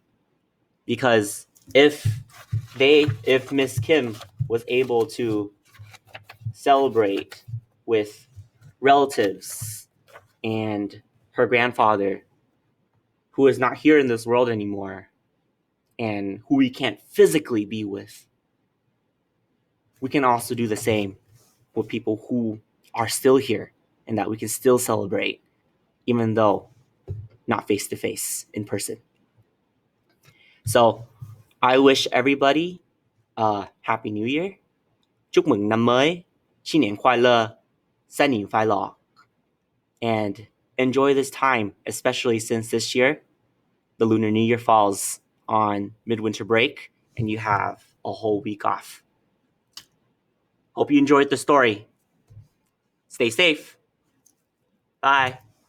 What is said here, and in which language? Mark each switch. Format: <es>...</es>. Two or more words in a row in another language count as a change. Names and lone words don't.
<en>Because if Miss Kim was able to celebrate with relatives and her grandfather, who is not here in this world anymore and who we can't physically be with, we can also do the same with people who are still here and that we can still celebrate, even though not face to face in person. So I wish everybody a Happy New Year.</en> <vi>Chúc mừng năm mới,</vi> <zh>新年快乐, 新年快乐.</zh> <en>And enjoy this time, especially since this year, the Lunar New Year falls on midwinter break and you have a whole week off. Hope you enjoyed the story. Stay safe. Bye.</en>